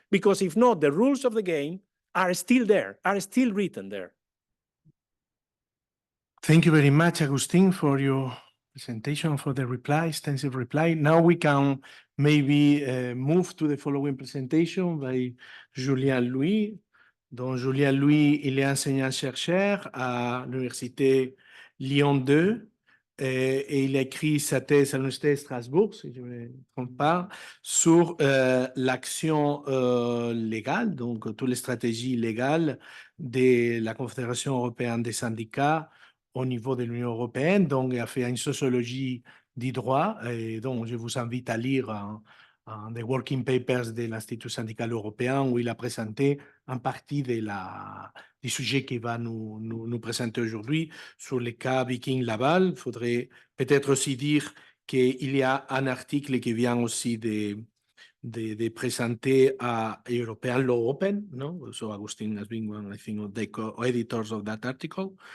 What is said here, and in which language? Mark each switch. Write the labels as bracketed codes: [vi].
[en] Because if not, the rules of the game are still there, are still written there. Thank you very much, Agustin, for your presentation, for the reply, extensive reply. Now we can maybe move to the following presentation by Julien Louis. [fr] Donc, Julien Louis, il est enseignant-chercheur à l'Université Lyon 2 et il a écrit sa thèse à l'Université de Strasbourg, si je ne me trompe pas, sur l'action légale, donc toutes les stratégies légales de la Confédération européenne des syndicats au niveau de l'Union européenne. Donc, il a fait une sociologie du droit et donc je vous invite à lire des working papers de l'Institut syndical européen où il a présenté en partie du sujet qu'il va nous présenter aujourd'hui sur le cas Viking Laval. Il faudrait peut-être aussi dire qu'il y a un article qui vient aussi de présenter à European Law Open, no? [en] So Agustin has been one, I think, of the co-editors of that article.